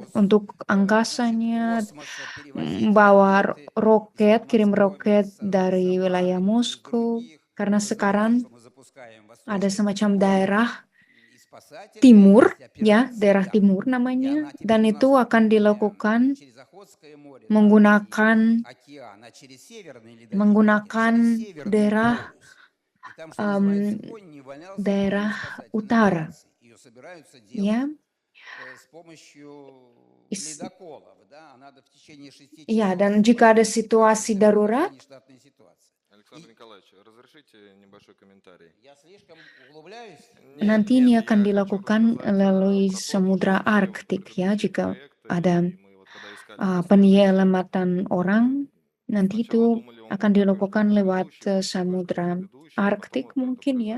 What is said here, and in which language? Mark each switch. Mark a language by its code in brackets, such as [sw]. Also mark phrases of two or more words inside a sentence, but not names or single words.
[id] untuk angkasanya, bawa roket, kirim roket dari wilayah Moskow, karena sekarang ada semacam daerah timur, ya, daerah timur namanya, dan itu akan dilakukan menggunakan daerah daerah utara, ya. Ya, dan jika ada situasi darurat, [ru] Александр Николаевич, разрешите небольшой комментарий? [id] nanti ini akan dilakukan melalui Samudra Arktik, ya. Jika ada penyelamatan orang, nanti itu akan dilakukan lewat Samudra Arktik mungkin, ya.